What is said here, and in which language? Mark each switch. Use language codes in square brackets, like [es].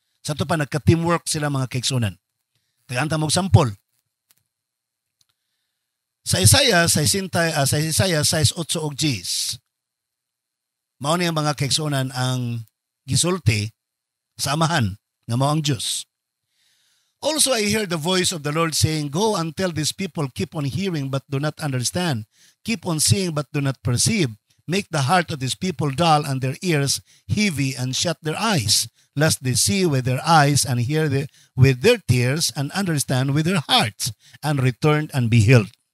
[ceb] Sa ito pa, nagka-teamwork sila mga kaigsunan. Tagaanta mong sampol. Sa Isaiah 6:8 og 10, mao ni ang mga kaigsunan ang gisulti sa amahan nga mao ang Dios. [en] Also I heard the voice of the Lord saying, go and tell these people, keep on hearing but do not understand. Keep on seeing but do not perceive. Make the heart of these people dull and their ears heavy and shut their eyes, lest they see with their eyes and hear with their ears and understand with their hearts and return and be healed.